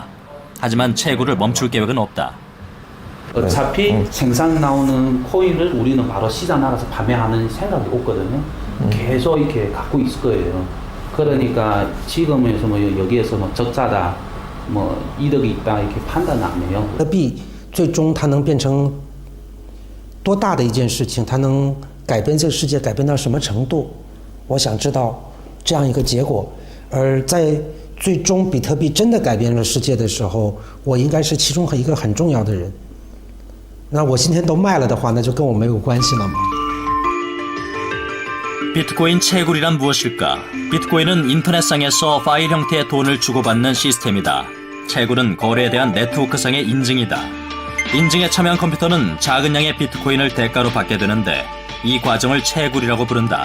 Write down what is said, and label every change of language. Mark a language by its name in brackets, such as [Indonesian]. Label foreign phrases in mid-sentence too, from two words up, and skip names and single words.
[Korean] 하지만 채굴을 멈출 계획은 없다. 어차피 생산 나오는 코인을 우리는 바로 시장 나가서 판매하는 생각이 없거든요. 계속 이렇게 갖고 있을 거예요. 그러니까 지금에서 뭐 여기에서 뭐 적자다, 뭐 이득이 있다 이렇게 판단 안 해요. [Chinese] 比特币最终它能变成多大的一件事情？它能改变这个世界，改变到什么程度？我想知道这样一个结果。而在最终比特币真的改变了世界的时候，我应该是其中一个很重要的人。那我今天都卖了的话，那就跟我没有关系了吗？ [Korean] 비트코인 채굴이란 무엇일까? 비트코인은 인터넷상에서 파일 형태의 돈을 주고받는 시스템이다. 채굴은 거래에 대한 네트워크상의 인증이다. 인증에 참여한 컴퓨터는 작은 양의 비트코인을 대가로 받게 되는데 이 과정을 채굴이라고 부른다.